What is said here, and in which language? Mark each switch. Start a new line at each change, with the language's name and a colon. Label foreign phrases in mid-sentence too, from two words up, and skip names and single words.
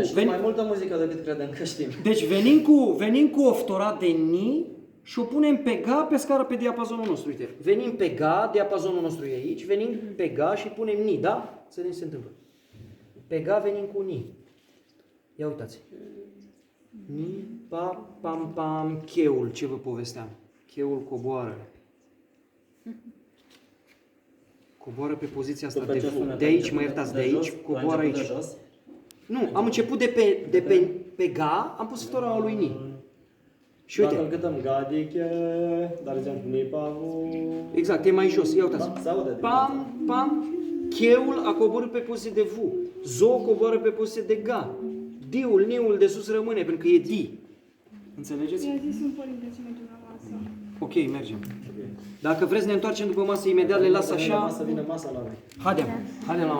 Romanian: Deci mai multă muzică decât credem că știm. Deci venim cu o ftora de ni și o punem pe ga pe scară pe diapazonul nostru. Uite, venim pe ga, diapazonul nostru e aici, venim pe ga și punem ni, da? Să vedem ce se întâmplă. Pe ga venim cu ni. Ia uitați. Ni, pa, pam, pam, cheul, ce vă povesteam. Cheul coboară. Coboară pe poziția asta de fu. De aici, mă iertați, de aici, coboară aici. Nu, am început de pe ga, am pus ftora lui ni. Și Dacă îl uite, cântăm gadiche, dar exemplu ni pavu. exact, e mai jos, ia uitați. Da, se aude. Pam, pam, cheul a coborât pe poziție de vu. Zo coboară pe poziție de ga. Diul, niul de sus rămâne, pentru că e di. Înțelegeți? Mi-a zis un părinte să mergem la masă. Ok, mergem. Dacă vreți ne întoarcem după masă imediat, le las așa. Vine masa la noi. Haidem la masă.